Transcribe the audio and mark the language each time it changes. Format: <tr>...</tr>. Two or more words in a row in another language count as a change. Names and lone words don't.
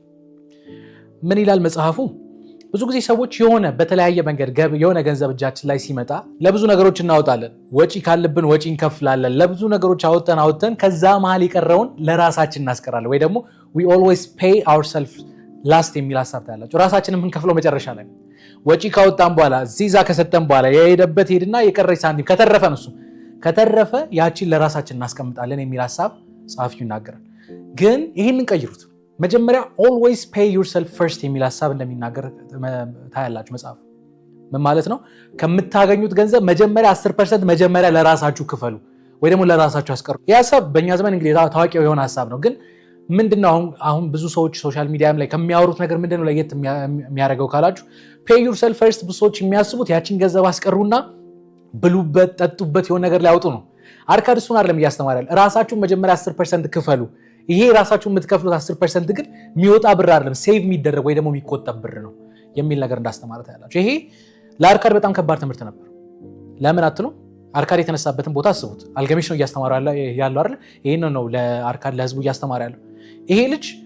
<am>ምን ይላል መጽሐፉ ብዙ ጊዜ ሰዎች የሆነ በተለያየ መንገድ የሆነ ገንዘብ እጃችን ላይ ሲመጣ ለብዙ ነገሮች እናወጣለን ወጪ ካለብን ወጪ እንከፍላለን ለብዙ ነገሮች አወጣን ከዛ መሃል የቀረውን ለራሳችን እናስቀራለን ወይ ደግሞ</am> <en>we always pay ourselves last</en> <am>የሚል ሐሳብ ታያላችሁ ራሳችንን የምንከፍለው መጨረሻ ላይ ወጪ ካወጣን በኋላ ዚዛ ከሰጠን በኋላ የሄደበት ሄድና የቀረች ሳንቲም ከተረፈን እሱ ከተረፈ ያቺን ለራሳችን እናስቀምጣለን የሚል ሐሳብ ጻፊው ይናገራል ግን ይሄንን ቀይሩት መጀመሪያ</am> <en>always pay yourself first</en> <am>የሚል ሐሳብ እንደሚናገር ታያላችሁ መጽሐፍ ምን ማለት ነው ከምታገኙት ገንዘብ መጀመሪያ 10% መጀመሪያ ለራሳችሁ ክፈሉ ወይ ደግሞ ለራሳችሁ አስቀሩ ይህ ሐሳብ በእኛ ዘመን እንግዲህ ታዋቂ የሆነ ሐሳብ ነው ግን ምንድነው አሁን ብዙ ሰዎች</am> <en>social media</en> <am>ላይ ከሚያወሩት ነገር ምንድነው ለየት የሚያደርገው ካላችሁ</am> <en>pay yourself first</en> <am>ብዙ ሰዎች የሚያስቡት ያቺን ገንዘብ አስቀሩና ብሉበት ጠጡበት የሆነ ነገር ላይ ያወጡ ነው አርካድ እሱን አይደለም እያስተማራል ራሳችሁን መጀመሪያ 10% ክፈሉ ይሄ ራሳችሁን የምትከፍሉት 10% ግን የሚወጣ ብር አይደለም ሴቭ የሚደረግ ወይ ደግሞ የሚቆጠብ ብር ነው የሚል ነገር እንዳስተማረ ታያላችሁ ይሄ ለአርካድ በጣም ከባድ ትምህርት ነበር ለምን አትሉ አርካድ የተነሳበትን ቦታ አስቡት አልገሚሽ ነው እያስተማረ ያለው አይደል ይሄን ነው ለአርካድ ለህዝቡ እያስተማረ ያለው ይሄ ልጅ</am>